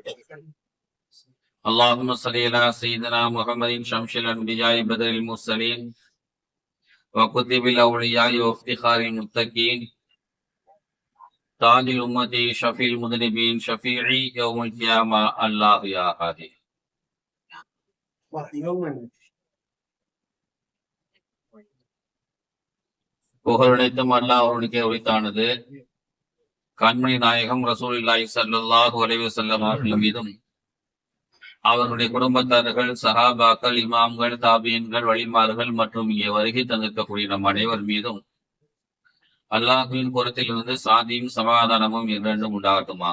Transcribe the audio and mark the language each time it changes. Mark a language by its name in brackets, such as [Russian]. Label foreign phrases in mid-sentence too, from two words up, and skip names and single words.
[Arabic] اللهم صل على سيدنا محمد شمس الأنبياء بدر المرسلين وكتب الأولياء وافتخار المتقين تاج الأمة شفيع المذنبين شفيعي يوم القيامة الله يا هادي. [Tamil] புகழனைத்தும் அல்லாஹ் அவருக்கே உரித்தானது. கண்மணி நாயகம் [Arabic] رسول الله صلى الله عليه وسلم [Tamil] அவர்கள் மீதும் அவர்களுடைய குடும்பத்தார்கள், சஹாபாக்கள், இமாம்கள், தாபியன்கள், வழிமார்கள் மற்றும் இங்கே வருகை தந்திருக்கக்கூடிய நம் அனைவர் மீதும் அல்லாஹ்வின் புறத்திலிருந்து சாந்தியும் சமாதானமும் என்றென்றும் உண்டாகட்டுமாக.